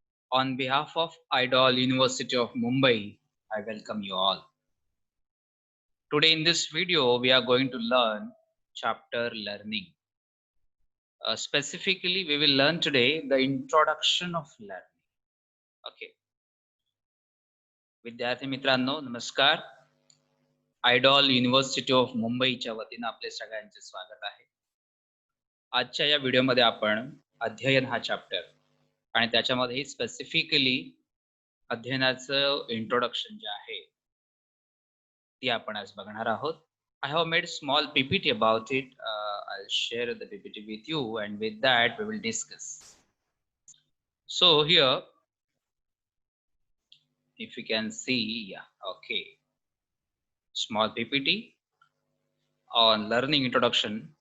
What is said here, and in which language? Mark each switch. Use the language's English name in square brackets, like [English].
[English] On behalf of Idol University of Mumbai, I welcome you all. Today, in this video, we are going to learn chapter learning. Specifically, we will learn today the introduction of learning. Okay. [Marathi] विद्यार्थी मित्रांनो, नमस्कार. Idol university of मुंबईच्या वतीनं आपले सगळ्यांचे स्वागत आहे. आजच्या या व्हिडिओमध्ये आपण अध्ययन हा चॅप्टर आणि त्याच्यामध्ये स्पेसिफिकली अध्ययनाचं इंट्रोडक्शन जे आहे ती आपण आज बघणार आहोत. [English] I have made small PPT about it. I'll share the PPT with you, and with that we will discuss. So here, if you can see, yeah, okay, small PPT on learning introduction.